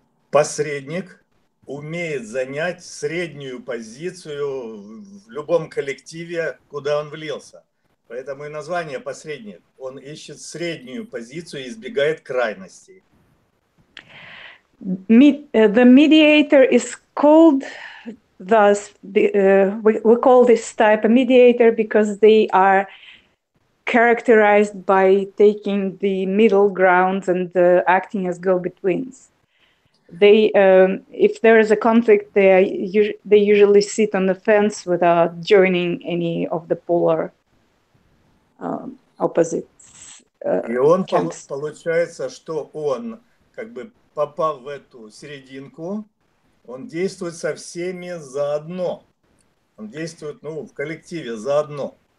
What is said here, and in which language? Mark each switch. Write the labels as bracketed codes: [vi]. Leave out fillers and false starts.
[ru] Посредник умеет занять среднюю позицию в любом коллективе, куда он влился. Поэтому и название посредник. Он ищет среднюю позицию и избегает крайностей. [en] The mediator is called thus. We call this type a mediator because they are characterized by taking the middle ground and acting as go-betweens. They, if there is a conflict, they usually sit on the fence without joining any of the polar opposites. [ru] И он получается, что он, как бы попав в эту серединку, он действует со всеми заодно. Он действует, в коллективе заодно.